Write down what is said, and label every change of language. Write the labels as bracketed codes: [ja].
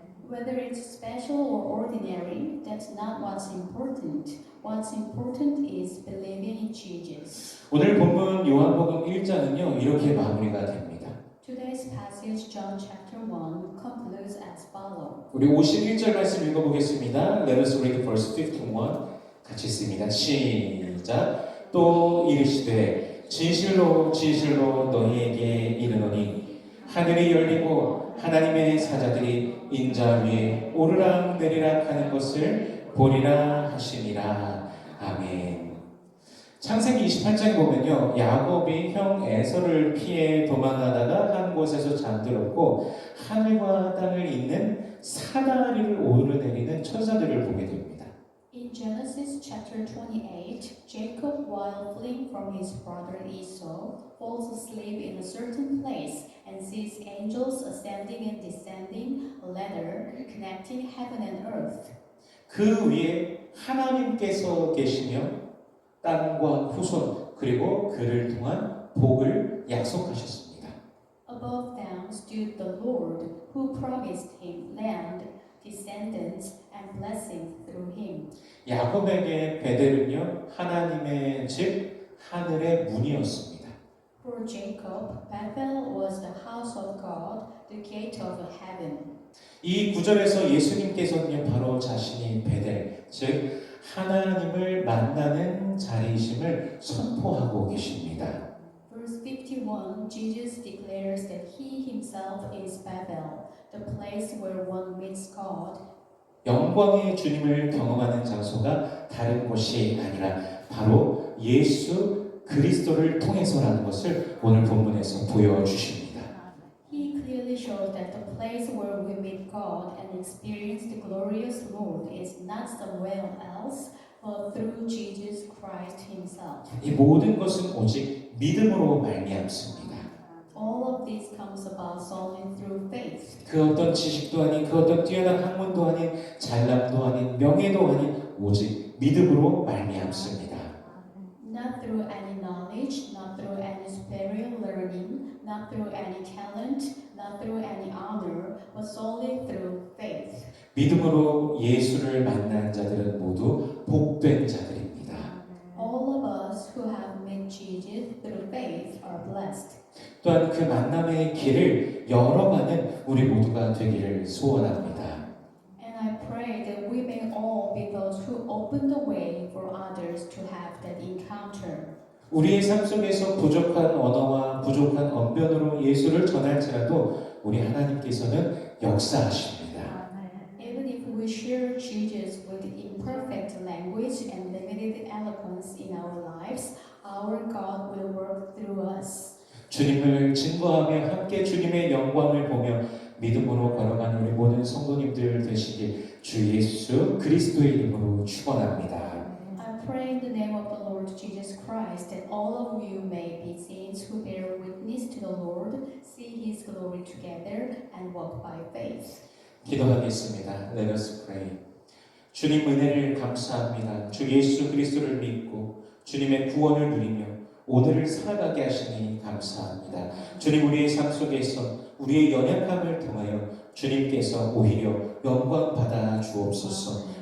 [en] Whether it's special or ordinary, that's not what's important. What's important is believing in Jesus. [ko] 오늘 본문 요한복음 1장은요 이렇게 마무리가 됩니다. [en] Today's passage, John chapter 1, concludes as follows. [ko] 우리 51절 말씀 읽어보겠습니다. [en] Let us read verse 51. [ko] 같이 읽습니다. 시작. 또 이르시되 진실로 진실로 너희에게 이르노니 하늘이 열리고 하나님의 사자들이 인자 위에 오르락 내리락 하는 것을 보리라 하시니라. 아멘. 창세기 28장에 보면요, 야곱이 형 에서를 피해 도망하다가 한 곳에서 잠들었고 하늘과 땅을 잇는 사다리를 오르내리는 천사들을 보게 됩니다. [en] In Genesis chapter 28, Jacob, while fleeing from his brother Esau, falls asleep in a certain place and sees angels ascending and descending a ladder connecting heaven and earth. [ko] 그 위에 하나님께서 계시며 땅과 후손 그리고 그를 통한 복을 약속하셨습니다. [en] Above them stood the Lord, who promised him land, descendants, and blessings through him. [ko] 야곱에게 베델은요 하나님의 집 하늘의 문이었습니다. [en] For Jacob, Bethel was the house of God, the gate of heaven. [ko] 이 구절에서 예수님께서는요 바로 자신이 베델 즉 하나님을 만나는 자리이심을 선포하고 계십니다. [en] Verse 51, Jesus declares that he himself is Bethel, the place where one meets God. [ko] 영광의 주님을 경험하는 장소가 다른 곳이 아니라 바로 예수 그리스도를 통해서라는 것을 오늘 본문에서 보여주십니다. [en] He clearly shows that the place where we meet God and experience the glorious Lord is not somewhere else, but through Jesus Christ himself. [ko] 이 모든 것은 오직 믿음으로 말미암습니다. [en] All of this comes about solely through faith. [ko] 그 어떤 지식도 아닌 그 어떤 뛰어난 학문도 아닌 잘남도 아닌 명예도 아닌 오직 믿음으로 말미암습니다. [en] Not through any knowledge, not through any superior learning, not through any talent, not through any honor, but solely through faith. [ko] 믿음으로 예수를 만난 자들은 모두 복된 자들입니다. [en] All of us who have met Jesus through faith are blessed. [ko] 또한 그 만남의 길을 열어가는 우리 모두가 되기를 소원합니다. [en] And I pray that we may all be those who open the way for others to have that encounter. [ko] 우리의 삶 속에서 부족한 언어와 부족한 언변으로 예수를 전할지라도 우리 하나님께서는 역사하십니다. [en] Even if we share Jesus with imperfect language and limited eloquence in our lives, our God will work through us. [ko] 주님을 증거하며 함께 주님의 영광을 보며 믿음으로 걸어가는 우리 모든 성도님들 되시길 주 예수 그리스도의 이름으로 축원합니다. [en] I pray in the name of the Lord Jesus Christ that all of you may be saints who bear witness to the Lord, see His glory together and walk by faith. [ko] 기도하겠습니다. [en] Let us pray. [ko] 주님 은혜를 감사합니다. 주 예수 그리스도를 믿고 주님의 구원을 누리며 오늘을 살아가게 하시니 감사합니다. 주님 우리의 삶 속에서 우리의 연약함을 통하여 주님께서 오히려 영광 받아 주옵소서.